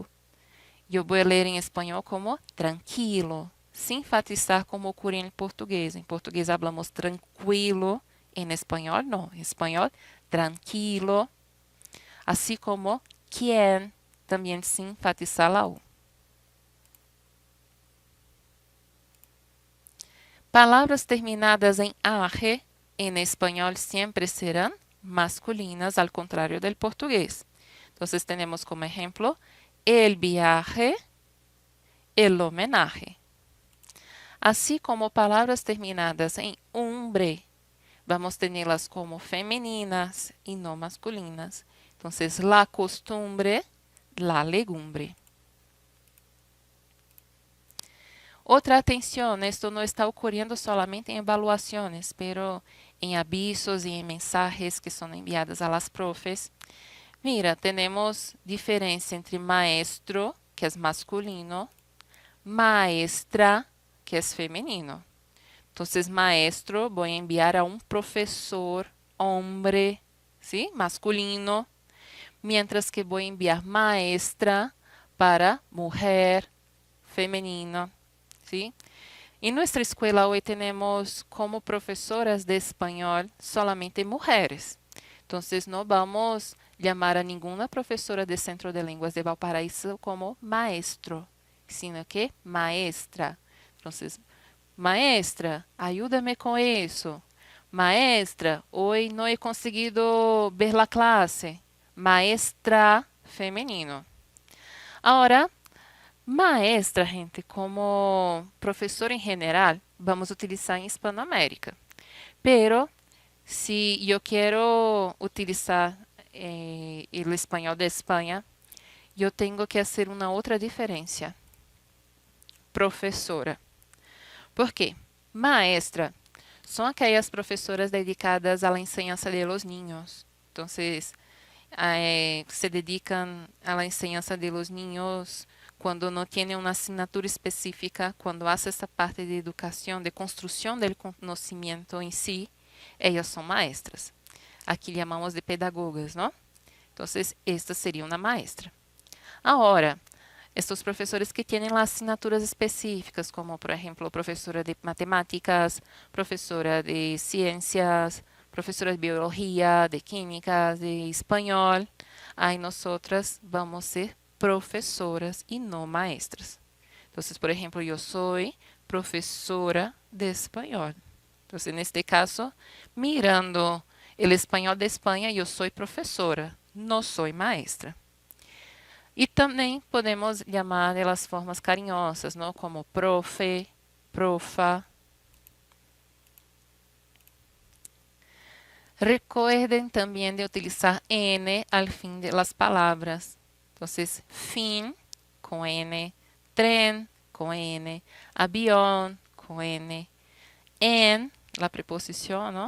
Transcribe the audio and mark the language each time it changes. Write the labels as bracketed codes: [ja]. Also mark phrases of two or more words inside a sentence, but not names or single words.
[es] Yo voy a leer en español como tranquilo, sin enfatizar como ocurre en portugués. En portugués hablamos tranquilo, en español no. En español, tranquilo. Así como quien, también sin enfatizar la U. [pt] Palavras terminadas em AR em espanhol sempre serão masculinas, ao contrário do português. Então, temos como exemplo [es] el viaje, el homenaje. [pt] Assim como palavras terminadas em umbre, vamos tê-las como femininas e não masculinas. Então, [es] la costumbre, la legumbre. [pt] Outra atenção, esto não está ocorrendo solamente em evaluações, pero em avisos e em mensagens que são enviadas [es] a las profes. Mira, [pt] temos diferença entre maestro, que é masculino, maestra, que é feminino. Então, maestro, vou enviar a um professor hombre, ¿sí? Masculino, [es] mientras que [pt] vou enviar maestra para mulher, [es] femenino. ¿Sí? En nuestra escuela hoy tenemos como profesoras de español solamente mujeres. Entonces no vamos a llamar a ninguna profesora de Centro de Lenguas de Valparaíso como maestro, sino que maestra. Entonces, maestra, ayúdame con eso. Maestra, hoy no he conseguido ver la clase. Maestra femenino. Ahora, maestra, [pt] gente, como professor em geral, vamos utilizar em Hispanoamérica. Pero, se eu quero utilizar o espanhol de Espanha, eu tenho que fazer uma outra diferença. Professora. Por quê? Maestra são aquelas professoras dedicadas à enseñança [es] de los niños. [pt] Então, se dedicam à enseñança [es] de los niños [pt] quando não tem uma assinatura específica, quando hace essa parte de educação, de construção do conhecimento em si, elas são maestras. Aqui chamamos de pedagogas, não? Então, esta seria uma maestra. Agora, estes professores que têm lá assinaturas específicas, como, por exemplo, professora de matemáticas, professora de ciências, professora de biologia, de química, de espanhol, aí nós vamos ser professoras e não maestras. Então, por exemplo, eu sou professora de espanhol. Então, neste caso, [es] mirando El español de España, yo soy profesora, no soy maestra. [pt] E também podemos chamar de [es] las formas cariñosas, ¿no? [pt] Como profe, profa. [es] Recuerden también de utilizar N al fin de las palabras. Entonces, fin con N, tren con N, avión con N, en, la preposición, ¿no?